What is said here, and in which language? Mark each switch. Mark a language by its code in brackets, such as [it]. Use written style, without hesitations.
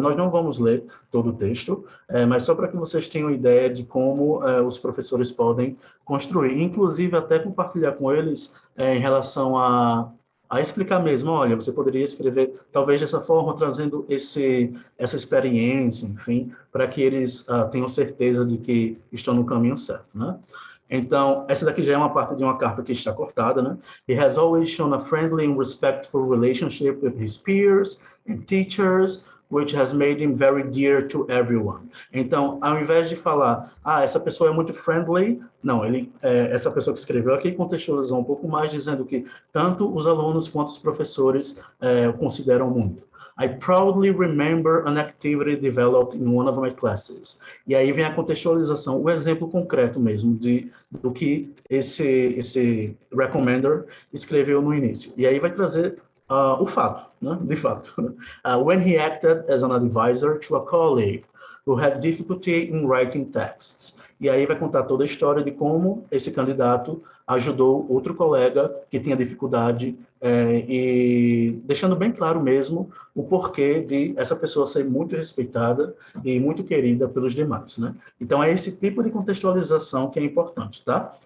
[pt] Nós não vamos ler todo o texto, mas só para que vocês tenham ideia de como os professores podem construir, inclusive até compartilhar com eles em relação a explicar mesmo, olha, você poderia escrever talvez dessa forma, trazendo essa experiência, enfim, para que eles tenham certeza de que estão no caminho certo, né? Então, essa daqui já é uma parte de uma carta que está cortada, né? [en] He has always shown a friendly and respectful relationship with his peers and teachers, which has made him very dear to everyone. [pt] Então, ao invés de falar, essa pessoa é muito friendly, não, essa pessoa que escreveu aqui contextualizou um pouco mais, dizendo que tanto os alunos quanto os professores o consideram muito. [en] I proudly remember an activity developed in one of my classes. [pt] E aí vem a contextualização, o exemplo concreto mesmo do que esse recommender escreveu no início. E aí vai trazer o fato, né? De fato. [en] When he acted as an advisor to a colleague who had difficulty in writing texts. [pt] E aí vai contar toda a história de como esse candidato ajudou outro colega que tinha dificuldade e deixando bem claro mesmo o porquê de essa pessoa ser muito respeitada e muito querida pelos demais, né? Então, é esse tipo de contextualização que é importante, tá?